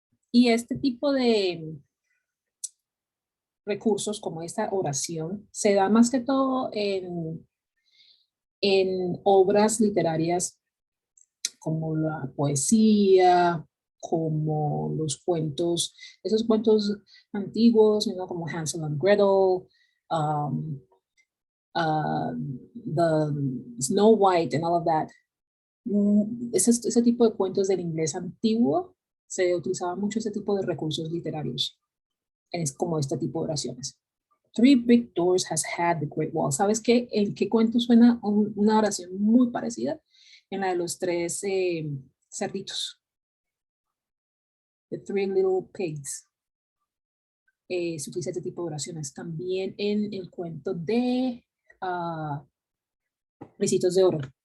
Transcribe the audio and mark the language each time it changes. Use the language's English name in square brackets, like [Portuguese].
[Spanish] Y este tipo de recursos, como esta oración, se da más que todo en obras literarias como la poesía, como los cuentos, esos cuentos antiguos, ¿no? Como [English] Hansel and Gretel, um, the Snow White and all of that. [Spanish] Ese tipo de cuentos del inglés antiguo se utilizaba mucho ese tipo de recursos literarios, es como este tipo de oraciones. [English] Three big doors has had the great wall. [Spanish] ¿Sabes qué? ¿En qué cuento suena una oración muy parecida? En la de los tres cerditos. [English] The three little pigs. [Spanish] Se utiliza este tipo de oraciones. También en el cuento de Ricitos de Oro.